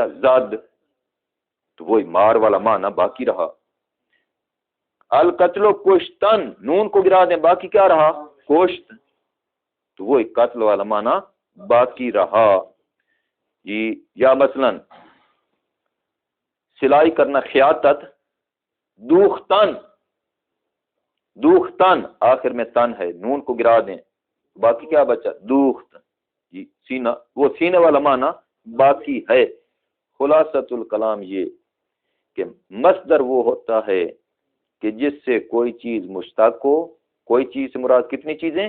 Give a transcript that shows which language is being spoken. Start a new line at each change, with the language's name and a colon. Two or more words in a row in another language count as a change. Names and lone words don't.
Urdu: زد، تو وہی مار والا معنی باقی رہا۔ القتل و کشتن، نون کو گرا دیں، باقی کیا رہا؟ کشت، تو وہی قتل والا معنی باقی رہا جی۔ یا مثلا سلائی کرنا، خیاطت، دوختن، دوختن آخر میں تن ہے، نون کو گرا دیں، باقی کیا بچا؟ دوخت جی، سینہ، وہ سینے والا معنی باقی ہے۔
Arabic: خلاصۃ الکلام
Urdu: یہ کہ مصدر وہ ہوتا ہے کہ جس سے کوئی چیز مشتق ہو، کوئی چیز سے مراد کتنی چیزیں؟